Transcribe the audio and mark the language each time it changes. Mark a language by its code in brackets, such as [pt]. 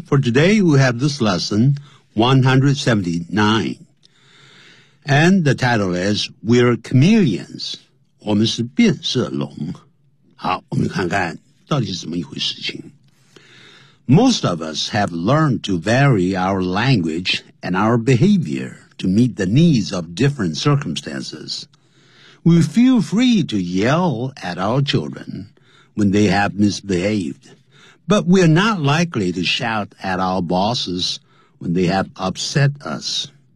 [en] For today, we have this lesson 179, and the title is "We're Chameleons." [zh] 我们是变色龙。好，我们看看到底是怎么一回事情。 [en] Most of us have learned to vary our language and our behavior to meet the needs of different circumstances. We feel free to yell at our children when they have misbehaved, but we are not likely to shout at our bosses when they have upset us.